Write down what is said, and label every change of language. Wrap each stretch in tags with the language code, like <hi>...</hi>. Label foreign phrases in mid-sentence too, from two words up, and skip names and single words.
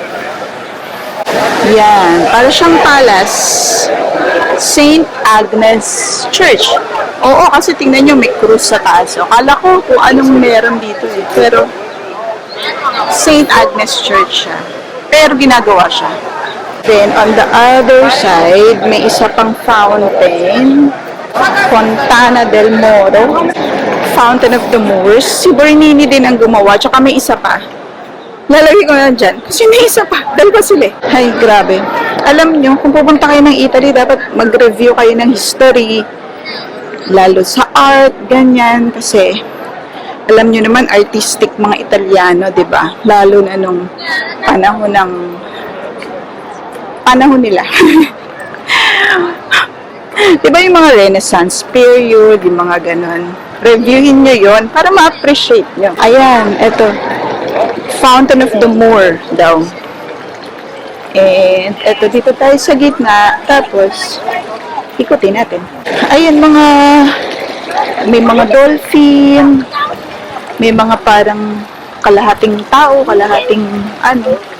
<tl>Yan. Para siyang palace. St. Agnes Church. Oo, kasi tingnan nyo may cross sa taas. Akala ko kung anong meron dito eh. Pero, St. Agnes Church siya. Pero ginagawa siya.</tl> <en>Then, on the other side,</en> <tl>may isa pang fountain. Fontana del Moro, Fountain of the Moors. Si Bernini din ang gumawa, tsaka may isa pa. Lalagay ko na dyan, kasi may isa pa. Dalawa sila. Ay, grabe. Alam nyo, kung pupunta kayo ng Italy, dapat mag-review kayo ng history, lalo sa art, ganyan, kasi alam nyo naman, artistic mga Italiano, di ba? Lalo na nung panahon nila. Diba yung mga Renaissance period, yung mga ganon. Reviewin nyo yon para ma-appreciate nyo. Ayan, eto. Fountain of the Moor daw. And eto, dito tayo sa gitna. Tapos, ikutin natin. Ayan, may mga dolphin. May mga parang kalahating tao, kalahating ano.</tl>